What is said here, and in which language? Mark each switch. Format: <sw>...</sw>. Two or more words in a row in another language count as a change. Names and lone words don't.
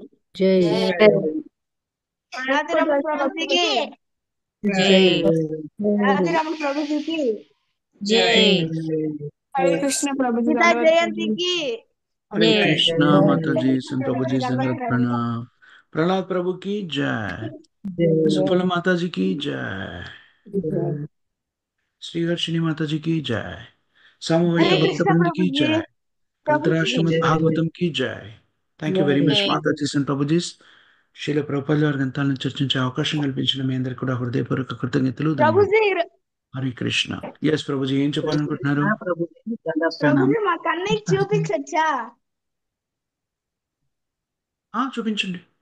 <te>రాతిరమ ప్రభుకి రాతిరమ ప్రభుకి హరే కృష్ణ ప్రభుజీ గీతా జయంతికి హరే కృష్ణ మాతాజీ సంత్ ప్రభుజీ దండవత్ ప్రణామ్.</te> <hi>प्रहलाद प्रभु की जय, सुफल माता जी की जय, श्रीहर्षिणी माता जी की जय, सामवेद हरे भक्त कृष्ण वृंद की प्रभु जी जय, प्रभु अंतरा जी श्रीमद् भागवतम की जय.</hi> <en>Thank you very much Mataji and Prabhujis.</en> <te>శీల ప్రభుపాదుల వారి గ్రంథాలను చర్చించే అవకాశం కల్పించిన మీ అందరికి కూడా హృదయపూర్వక కృతజ్ఞతలు, ధన్యవాదాలు. ప్రభుజీ హరే కృష్ణ. ఎస్ ప్రభుజీ, ఏం చెప్పాలనుకుంటున్నారు? ప్రభుజీ మా కన్నయ్యకి చూపించొచ్చా? చూపించండి.</te>